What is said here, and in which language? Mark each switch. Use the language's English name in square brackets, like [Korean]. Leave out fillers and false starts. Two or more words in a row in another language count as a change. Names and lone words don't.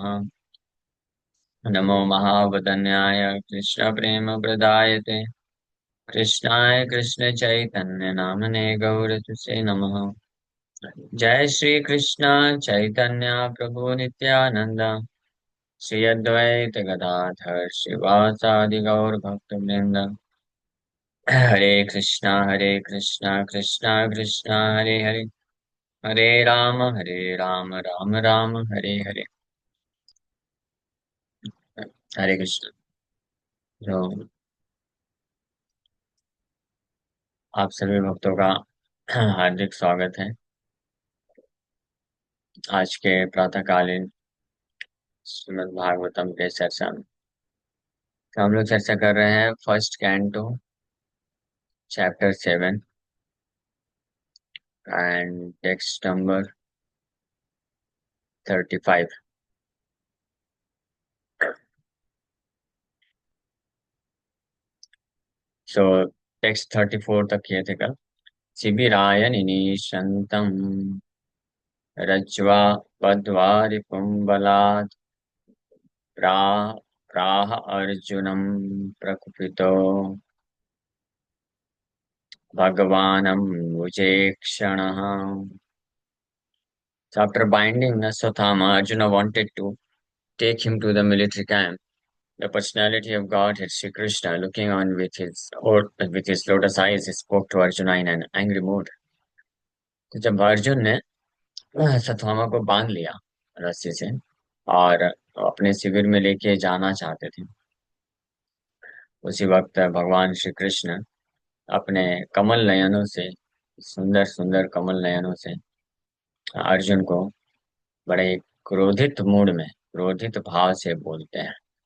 [Sanskrit] नमो महावदन्याय कृष्ण प्रेम प्रदायते कृष्णाय कृष्ण चैतन्य नामने गौरतुसे नमः। जय श्री कृष्ण चैतन्य प्रभु नित्यानंद श्री अद्वैत गदाधर शिवासादि गौर भक्तवृंद। हरे कृष्णा कृष्णा कृष्णा हरे हरे हरे राम राम राम हरे हरे। हरे कृष्ण। [Hindi] तो आप सभी भक्तों का हार्दिक स्वागत है आज के प्रातःकालीन श्रीमद् भागवतम के चर्चा में। तो हम लोग चर्चा कर रहे हैं [English] first canto chapter 7 and text number 35. [Hindi] सो टेक्स्ट 34 तक किए थे कल। [Sanskrit] शिबिराय निनीशन्तम् रज्ज्वा बद्ध्वा रिपुं प्रा प्राह अर्जुनं प्रकुपितो भगवानम्बुजेक्षणः। [English] So after binding Aswathama, Arjuna wanted to take him to the military camp. The personality of Godhead, Sri Krishna, looking on with his lotus eyes, he spoke to Arjuna in an angry mood. [Hindi] तो जब अर्जुन ने सत्वमा को बांध लिया रस्सी से और अपने शिविर में लेके जाना चाहते थे, उसी वक्त भगवान श्री कृष्ण अपने कमल नयनों से, सुंदर सुंदर कमल नयनों से अर्जुन को बड़े क्रोधित मूड में, क्रोधित भाव से बोलते हैं।